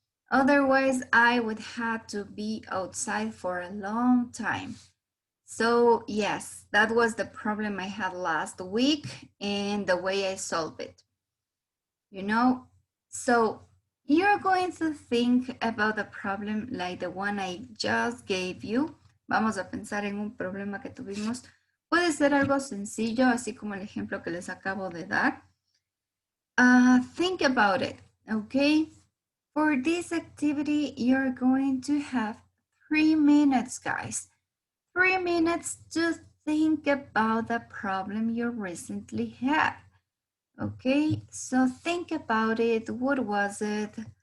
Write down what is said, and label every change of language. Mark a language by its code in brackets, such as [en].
[en] Otherwise, I would have to be outside for a long time. So yes, that was the problem I had last week and the way I solved it. You know, so you're going to think about the problem like the one I just gave you. [es] Vamos a pensar en un problema que tuvimos. Puede ser algo sencillo, así como el ejemplo que les acabo de dar. [en] Think about it, okay? For this activity, you're going to have 3 minutes, guys. 3 minutes to think about the problem you recently had. Okay, so think about it. What was it?